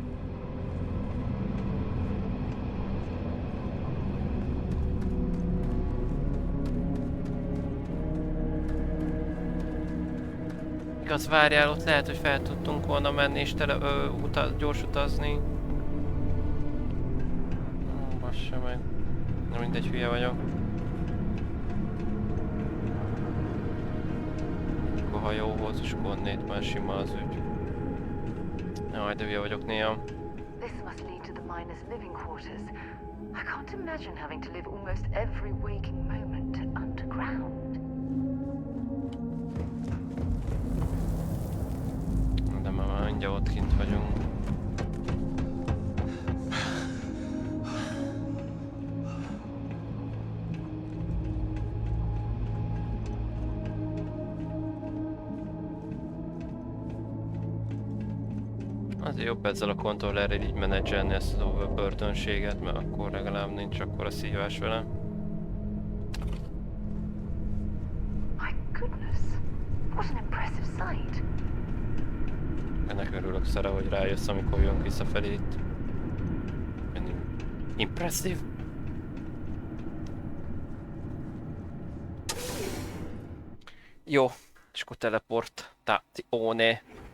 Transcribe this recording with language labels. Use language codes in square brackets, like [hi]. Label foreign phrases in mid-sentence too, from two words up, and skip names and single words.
[hu] Igaz, várjál, ott lehet, hogy fel tudtunk volna menni és gyors utazni. Bassa meg. Na mindegy, hülye vagyok. A hajóhoz és konnét már sima az ügy. Jaj, de hülye vagyok néha. [en] This must lead to the miners' living quarters. I can't imagine having to live almost every waking moment underground. [hu] De már mindjárt ott kint vagyunk. Azért jobb ezzel a kontrollerrel így menedzselni ezt az overburdenséget, mert akkor legalább nincs akkora szívás vele. [en] My goodness, what an impressive sight. [hu] Ennek örülök, Szara, hogy rájössz, amikor jön visszafelé itt. [en] Impressive. [hu] Jó, és akkor teleportációne.